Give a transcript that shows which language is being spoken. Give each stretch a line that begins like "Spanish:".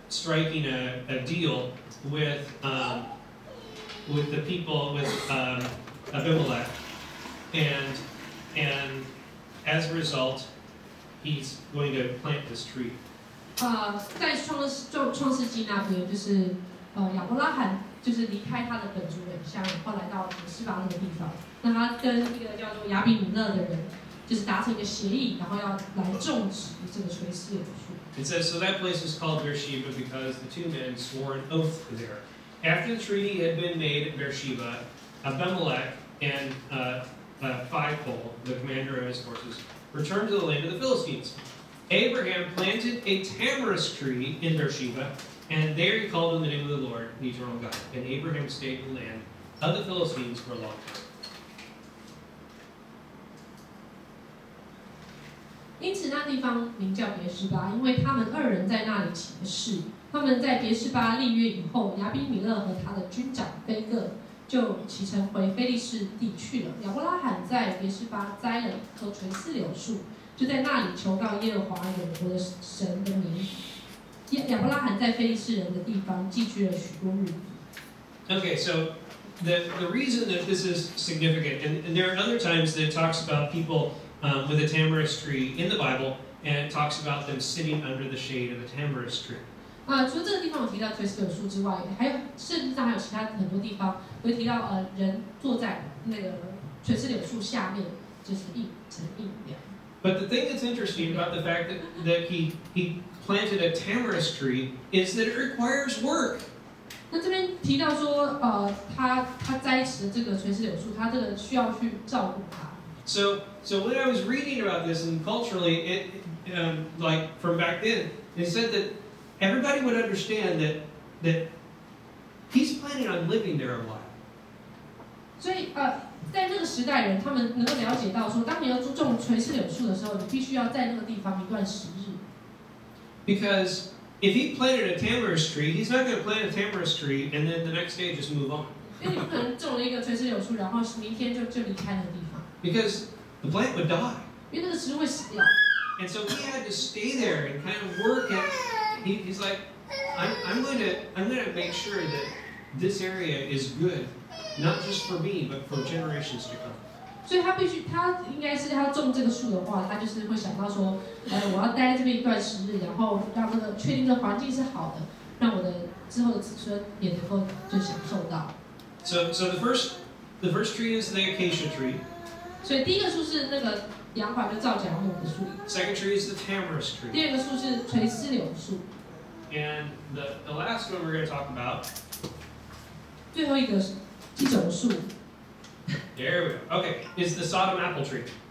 English: striking a deal with the people with Abimelech, and as a result, he's going to plant this tree.
Chinese: 在创世纪那边，就是亚伯拉罕就是离开他的本族本乡，然后来到别是巴那个地方。那他跟一个叫做亚比米勒的人，就是达成一个协议，然后要来种植这个垂丝柳树。
English: It says, so that place was called Beersheba because the two men swore an oath there. After the treaty had been made at Beersheba, Abimelech and Phicol, the commander of his forces, returned to the land of the Philistines. Abraham planted a tamarisk tree in Beersheba, and there he called on the name of the Lord, the eternal God. And Abraham stayed in the land of the Philistines for a long time.
Chinese: 因此那地方名叫别是巴，因为他们二人在那里起了誓。他们在别是巴立约以后，亚比米勒和他的军长非各就启程回非利士地去了。亚伯拉罕在别是巴栽了一棵垂丝柳树，就在那里求告耶和华永活的神的名。亚伯拉罕在非利士人的地方寄居了许多日子。
English: Okay, so the reason that this is significant, and there are other times that it talks about people with a tamarisk tree in the Bible, and it talks about them sitting under the shade of the tamarisk tree.
Chinese: 除了这个地方有提到垂丝柳树之外，还有圣经上还有其他很多地方会提到人坐在那个垂丝柳树下面，就是成阴凉。
English: But the thing that's interesting about the fact that he planted a tamarisk tree is that it requires work.
Chinese: 那这边提到说，他栽植的这个垂丝柳树，他这个需要去照顾它。
English: So when I was reading about this, and culturally, like from back then, they said that everybody would understand that he's planning on living there a while.
Chinese: 所以在那个时代人，他们能够了解到说，当你要种垂丝柳树的时候，你必须要在那个地方一段时日。
English: Because if he planted a tamarisk tree, he's not going to plant a tamarisk tree and then the next day just move on.
Chinese: 因为你不可能种了一个垂丝柳树，然后明天就离开那个地方。
English: Because the plant would die.
Chinese: 因为那个植物会死掉。
English: And so he had to stay there and kind of work. And he's like, I'm going to make sure that this area is good, not just for me, but for generations to come.
Chinese: 所以他应该是要种这个树的话，他就是会想到说，我要待在这边一段时日，然后让这个确定这个环境是好的，让我的之后的子孙也能够就享受到。
English: So the first tree is the acacia tree.
Chinese: 所以第一个树是那个杨槐就皂荚木的树。
English: Second tree is the tamarisk tree.
Chinese: 第二个树是垂丝柳树。
English: And the last one we're going to talk about.
Chinese: 最后一个是一种树。
English: There we go. Okay, is the Sodom apple tree.